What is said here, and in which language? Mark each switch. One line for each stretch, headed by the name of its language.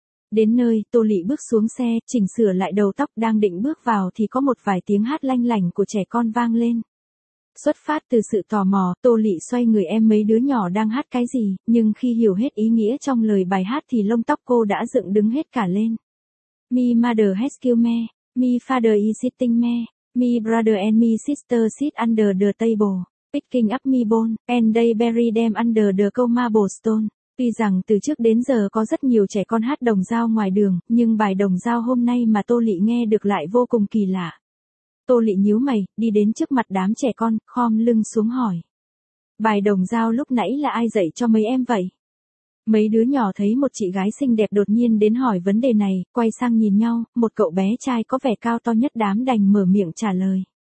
Vietnamese: Đến nơi, Tô Lỵ bước xuống xe, chỉnh sửa lại đầu tóc, đang định bước vào thì có một vài tiếng hát lanh lảnh của trẻ con vang lên. Xuất phát từ sự tò mò, Tô Lỵ xoay người em mấy đứa nhỏ đang hát cái gì, nhưng khi hiểu hết ý nghĩa trong lời bài hát thì lông tóc cô đã dựng đứng hết cả lên.
English: Me mother has killed me, me father is sitting me, me brother and me sister sit under the table, picking up me bone, and they bury them under the cold marble stone.
Vietnamese: Tuy rằng từ trước đến giờ có rất nhiều trẻ con hát đồng dao ngoài đường, nhưng bài đồng dao hôm nay mà Tô Lỵ nghe được lại vô cùng kỳ lạ. Tô Lỵ nhíu mày, đi đến trước mặt đám trẻ con, khom lưng xuống hỏi. Bài đồng dao lúc nãy là ai dạy cho mấy em vậy? Mấy đứa nhỏ thấy một chị gái xinh đẹp đột nhiên đến hỏi vấn đề này, quay sang nhìn nhau, một cậu bé trai có vẻ cao to nhất đám đành mở miệng trả lời.